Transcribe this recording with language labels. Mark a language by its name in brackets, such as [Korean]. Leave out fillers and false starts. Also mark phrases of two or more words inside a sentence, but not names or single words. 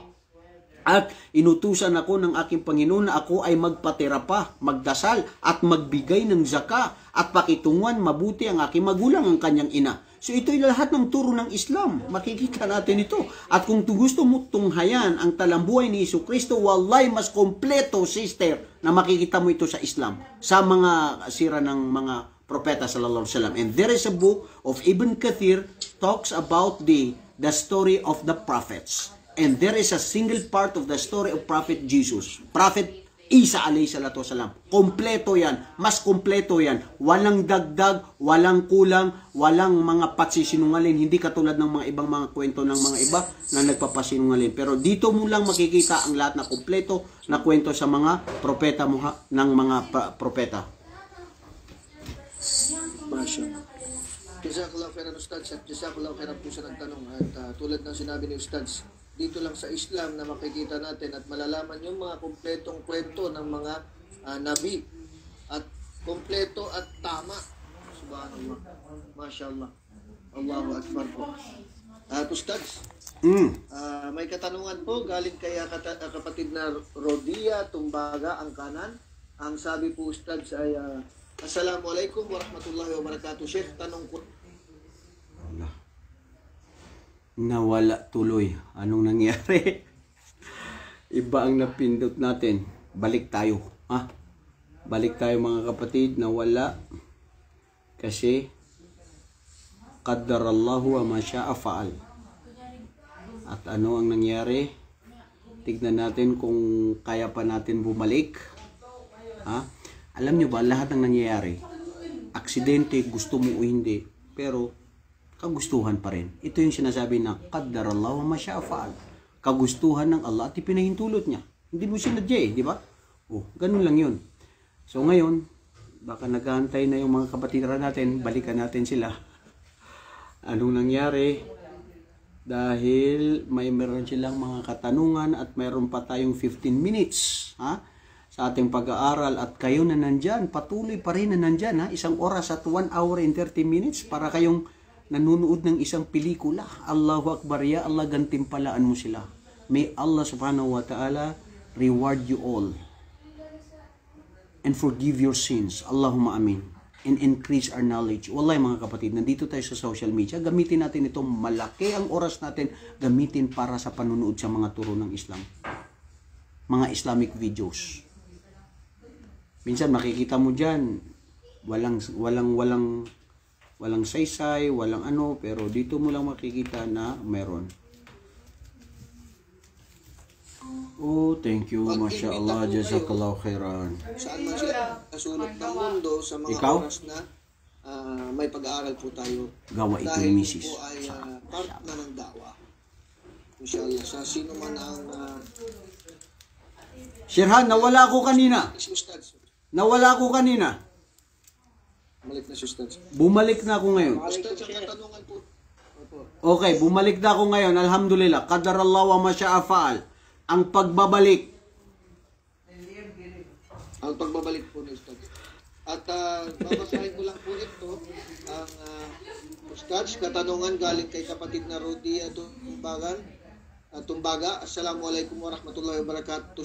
[Filipino] At inutusan ako ng aking Panginoon na ako ay magpaterapa, magdasal at magbigay ng zaka at pakitunguhan mabuti ang aking magulang, ang kanyang ina. So ito ay lahat ng turo ng Islam. Makikita natin ito. At kung gusto mo tunghayan ang talambuhay ni Hesus Kristo, wallahi mas kompleto, sister, na makikita mo ito sa Islam. Sa mga sira ng mga propeta [Arabic] sallallahu alaihi wasallam. [English] And there is a book of Ibn Kathir talks about the story of the prophets. And there is a single part of the story of Prophet Jesus. Prophet Isa alayhi salatu wasalam. [Filipino] Kompleto yan. Mas kompleto yan. Walang dagdag, walang kulang, walang mga patsisinungaling. Hindi katulad ng mga ibang mga kwento ng mga iba na nagpapasinungaling. Pero dito mo lang makikita ang lahat na kompleto na kwento sa mga propeta ng mga propeta. Masya. [Arabic] Jazakallahu khairan Ustaz. [Filipino] At [Arabic] jazakallahu khairan [Filipino] po sa nagtanong. At tulad ng sinabi ni Ustaz, dito lang sa Islam na makikita natin at malalaman yung mga kumpletong kwento ng mga nabi. At kumpleto at tama. [Arabic] Subhanallah. Mashallah. Allahu Akbar po. [Filipino] Ustaz, may katanungan po galing kay kapatid na Rodia Tumbaga, ang kanan. Ang sabi po Ustaz ay, [Arabic] Assalamualaikum warahmatullahi wabarakatuh. Sheikh, [Filipino] tanong ko. Nawala tuloy. Anong nangyari? Iba ang napindot natin. Balik tayo. Balik tayo mga kapatid. Nawala. [Arabic] Kasi qaddarallahu wa ma syaa fa'al. [Filipino] At ano ang nangyari? Tignan natin kung kaya pa natin bumalik. Alam nyo ba, lahat ng nangyayari, aksidente, gusto mo o hindi, pero kagustuhan pa rin. Ito yung sinasabi na [Arabic] qaddarallahu wa ma syaa fa'al. [Filipino] Kagustuhan ng Allah at ipinahintulot niya. Hindi mo sinadya di ba? Ganun lang yun. So ngayon, baka naghahantay na yung mga kapatid natin, balikan natin sila. Anong nangyari? Dahil meron silang mga katanungan at mayroon pa tayong 15 minutes sa ating pag-aaral at kayo na nandyan, patuloy pa rin na nandyan 1 oras at [English] 1 hour and 30 minutes [Filipino] para kayong nanonood ng isang pelikula. [Arabic] Allahu Akbar, ya Allah, [Filipino] gantimpalaan mo sila. [English] May Allah [Arabic] subhanahu wa ta'ala [English] reward you all and forgive your sins. [Arabic] Allahumma amin. [English] And increase our knowledge. [Filipino] Wallahi mga kapatid, nandito tayo sa social media. Gamitin natin ito. Malaki ang oras natin. Gamitin para sa panunood sa mga turo ng Islam. [English] Mga Islamic videos. [Filipino] Minsan makikita mo dyan, walang saysay, walang ano, pero dito mo lang makikita na meron. [English] Thank you, [Arabic] Masya Allah, jazakallahu khairan. [Filipino] Saan man sila kasulot ng mundo sa mga oras na may pag-aaral po tayo. Gawa ito dahil ni Mrs. po ay part na ng dawa. Inshallah, sa sino man ang Sherhan, nawala ako kanina. si Ustaz. Nawala ako kanina. Bumalik na si Ustaz. Bumalik na ako ngayon. Ustaz, ang katanungan po. Okay, bumalik na ako ngayon. [Arabic] Alhamdulillah. Qadarallahu wa ma syaa fa'al. [Filipino] Ang pagbabalik ang pagbabalik po ni Ustad. At babasahin ko lang po ito, ang Ustad, katanungan galing kay kapatid na Rodia Tumbaga. [Arabic] Assalamualaikum warahmatullahi wabarakatuh.